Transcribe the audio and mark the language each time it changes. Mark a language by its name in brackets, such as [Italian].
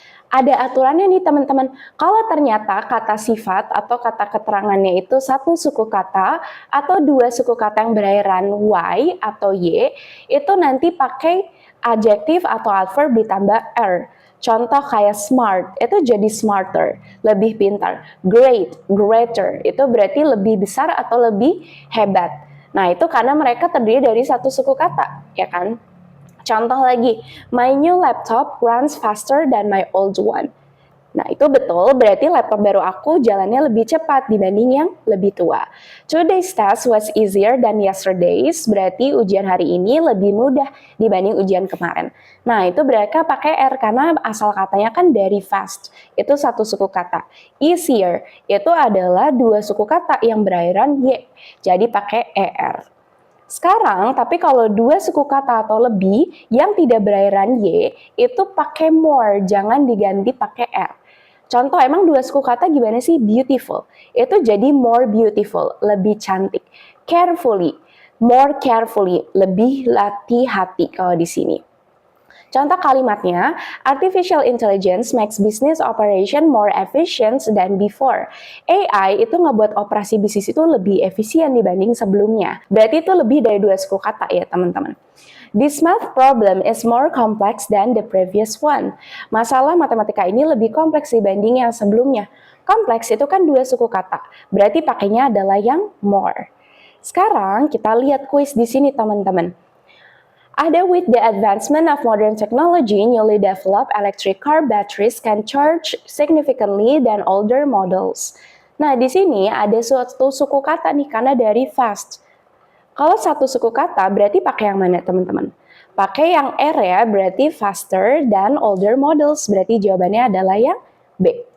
[Indonesian] Ada aturannya nih teman-teman, kalau ternyata kata sifat atau kata keterangannya itu satu suku kata atau dua suku kata yang berakhiran Y atau Y, itu nanti pakai adjektif atau adverb ditambah er. Contoh kayak smart, itu jadi smarter, lebih pintar. Great, greater, itu berarti lebih besar atau lebih hebat. Nah, itu karena mereka terdiri dari satu suku kata, ya kan? Contoh lagi, [English] my new laptop runs faster than my old one. [Indonesian] Nah, itu betul, berarti laptop baru aku jalannya lebih cepat dibanding yang lebih tua. [English] Today's test was easier than yesterday's, [Indonesian] berarti ujian hari ini lebih mudah dibanding ujian kemarin. Nah, itu mereka pakai R karena asal katanya kan dari fast, itu satu suku kata. Easier, itu adalah dua suku kata yang berakhiran Y, jadi pakai ER. Sekarang, tapi kalau dua suku kata atau lebih yang tidak berakhiran Y, itu pakai more, jangan diganti pakai R. Contoh, emang dua suku kata gimana sih? Beautiful. Itu jadi more beautiful, lebih cantik. Carefully, more carefully, lebih hati-hati kalau di sini. Contoh kalimatnya, [English] artificial intelligence makes business operation more efficient than before. [Indonesian] AI itu ngebuat operasi bisnis itu lebih efisien dibanding sebelumnya. Berarti itu lebih dari dua suku kata ya teman-teman. [English] This math problem is more complex than the previous one. [Indonesian] Masalah matematika ini lebih kompleks dibanding yang sebelumnya. Kompleks itu kan dua suku kata, berarti pakainya adalah yang more. Sekarang kita lihat kuis di sini teman-teman. [English] Ada with the advancement of modern technology, newly developed electric car batteries can charge significantly than older models. [Indonesian] Nah, di sini ada suatu suku kata nih karena dari fast. Kalau satu suku kata berarti pakai yang mana teman-teman? Pakai yang R ya, berarti faster dan older models. Berarti jawabannya adalah yang B.